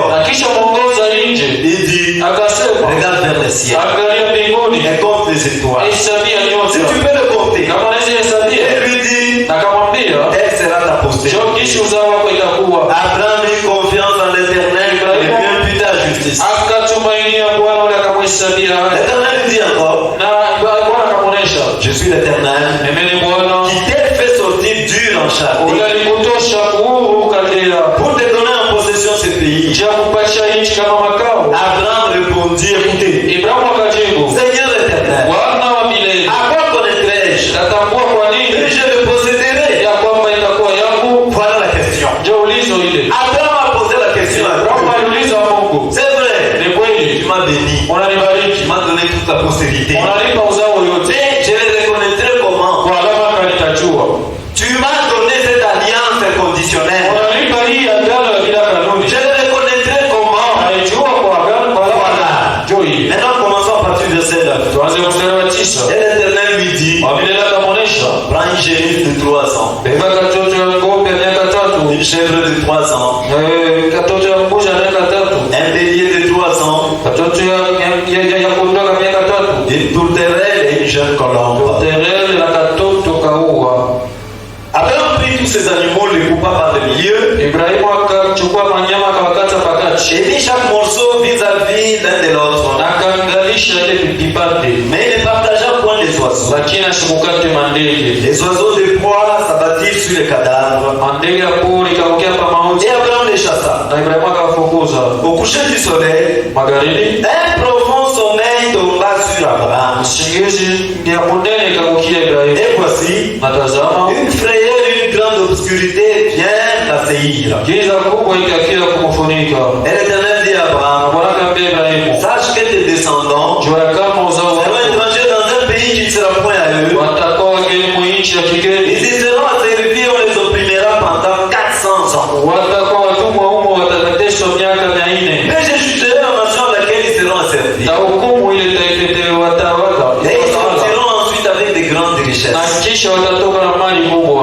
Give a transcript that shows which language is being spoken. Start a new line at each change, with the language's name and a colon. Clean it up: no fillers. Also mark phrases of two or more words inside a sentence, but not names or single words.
Swahili: Na kisha mwongoza nje,
French: il dit,
Swahili: akasema,
French: regarde vers le ciel
Swahili: angalia mbinguni,
French: et compte les étoiles.
Swahili: hesabia
French: Si
Swahili: nyota,
French: tu peux le compter.
Swahili: kama naweza hesabia.
French: Et lui dit,
Swahili: Akamwambia,
French: elle sera ta postérité.
Swahili: njoo kisha uzao wako itakuwa.
French: Abraham eut confiance en l'Éternel et lui imputa la justice.
Swahili: Akatumainia Bwana ule akamhesabia haki.
French: L'Éternel lui dit encore,
Swahili: Na Bwana akamwonyesha,
French: je suis l'Éternel
Swahili: mimi ni Bwana
French: qui t'ai fait sortir dur en Chaldée
Swahili: ule alikutosha kuhuru Kaldea,
French: pour te donner en possession ce pays.
Swahili: njia kupatia nchi kama makao.
French: Abraham répondit, écoutez,
Swahili: Ibrahimu akajibu,
French: Seigneur l'Éternel,
Swahili: Bwana wa milele,
French: à quoi connaîtrai-je
Swahili: tatambua kwa
French: que
Swahili: nini
French: je le posséderai?
Swahili: ya kwamba itakuwa yangu?
French: Voilà la question.
Swahili: Ndio ulizo ile.
French: Abraham a posé la question à
Swahili: Abrahamu
French: Dieu.
Swahili: aliuliza Mungu,
French: C'est vrai,
Swahili: ni kweli
French: tu m'as béni,
Swahili: unanibariki,
French: tu m'as donné toute la postérité.
Swahili: unanipa uzao yote,
French: Mais je le reconnaîtrai comment?
Swahili: kwa alama nitajua.
French: Tu m'as donné cette alliance inconditionnelle.
Swahili: Unanipa hii agano ya bila kanuni,
French: Je le reconnaîtrai comment?
Swahili: naijua kwa agano, kwa alama. Ndio hii.
French: Maintenant, commençons à partir du verset 9.
Swahili: Tuanze mstari wa 9.
French: Et l'Éternel lui dit,
Swahili: Wa milele akamwonyesha,
French: prends une génisse de 3 ans,
Swahili: beba katoto ya ng'ombe ya miaka 3,
French: une chèvre de 3 ans,
Swahili: katoto ya mbuzi ya miaka 3,
French: un bélier de 3 ans,
Swahili: katoto ya kondoo ya miaka 3,
French: une tourterelle et une jeune colombe.
Swahili: terele na katoto kaua.
French: Abraham prit tous ces animaux, les coupa par le milieu,
Swahili: Ibrahimu akachukua manyama akawakata pakati,
French: et mit chaque morceau vis-à-vis l'un de l'autre.
Swahili: na akaangalisha ile vipande,
French: Mais il ne partagea point les oiseaux.
Swahili: lakini asikukate mandege.
French: Les oiseaux de proie s'abattirent sur les cadavres.
Swahili: Mandege ya pori ikaangukia pa mauti,
French: Et Abraham les chassa.
Swahili: na Ibrahimu akawafukuza.
French: Au coucher du soleil,
Swahili: Magharibi,
French: un profond sommeil tomba sur Abraham.
Swahili: usingizi ya munene ikaangukia Ibrahimu.
French: Et voici,
Swahili: Na tazama,
French: une frayeur, une grande obscurité vient l'assaillir.
Swahili: giza kubwa ikakila kumfunika.
French: Et l'Éternel dit à Abraham,
Swahili: Bwana akamwambia Ibrahimu,
French: sache que tes descendants
Swahili: jua ya kama uzao
French: seront
Swahili: wako
French: étrangers dans un pays qui ne sera point à eux.
Swahili: watakuwa wageni mu nchi ya kigeni,
French: Ils y seront asservis, on les opprimera pendant 400 ans.
Swahili: watakuwa watumwa humo, watateswa miaka 400.
French: Mais je jugerai en nation à laquelle ils seront asservis.
Swahili: Na hukumu ile itaitetea watawala.
French: Et ils sortiront ensuite avec de grandes richesses.
Swahili: Na kisha watatoka na mali kubwa.